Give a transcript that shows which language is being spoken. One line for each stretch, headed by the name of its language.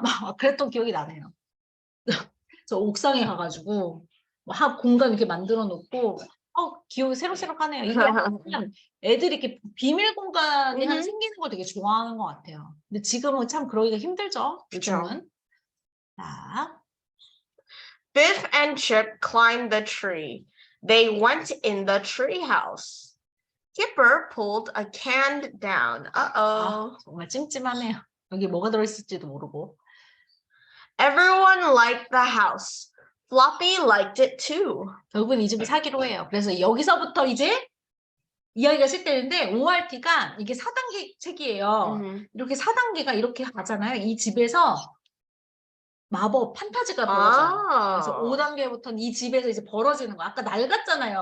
Korean: 막 그랬던 기억이 나네요. 저 옥상에 가가지고 막 공간 이렇게 만들어 놓고 기억이 새록새록하네요. 이게 약간 애들이 이렇게 비밀 공간이 하나 생기는 걸 되게 좋아하는 것 같아요. 근데 지금은 참 그러기가 힘들죠. 요즘은. 자,
English: Biff and Chip climbed the tree. They went in the tree house. Kipper pulled a can down. Uh-oh.
Korean: 정말 찜찜하네요. 여기 뭐가 들어있을지도 모르고.
English: Everyone liked the house. Floppy liked it too.
Korean: 결국은 이 집을 사기로 해요. 그래서 여기서부터 이제 이야기가 시작되는데 ORT가 이게 4단계 책이에요. 이렇게 4단계가 이렇게 가잖아요. 이 집에서 마법, 판타지가 벌어져요. 그래서 5단계부터는 이 집에서 이제 벌어지는 거. 아까 낡았잖아요.